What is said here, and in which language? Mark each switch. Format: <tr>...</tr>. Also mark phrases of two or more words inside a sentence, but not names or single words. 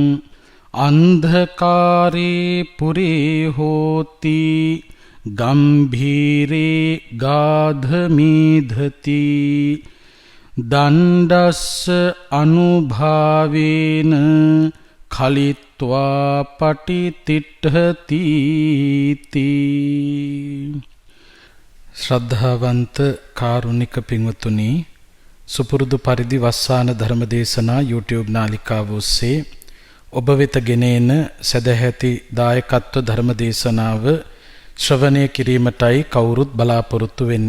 <pi>අන්ධකාරේ පුරේ හෝති ගම්භීරේ ගාධමීධති දණ්ඩස්ස අනුභාවේන කලිත්වා පටිතිට්ඨති</pi> <si>ශ්‍රද්ධාවන්ත කාරුණික පින්වතුනි, සුපුරුදු පරිදි වස්සාන ධර්ම දේශනා YouTube නාලිකාව ඔස්සේ ඔබ වෙත ගෙන එන සදැහැති දායකත්ව ධර්ම දේශනාව ශ්‍රවණය කිරීමටයි කවුරුත් බලාපොරොත්තු වෙන්නේ.</si>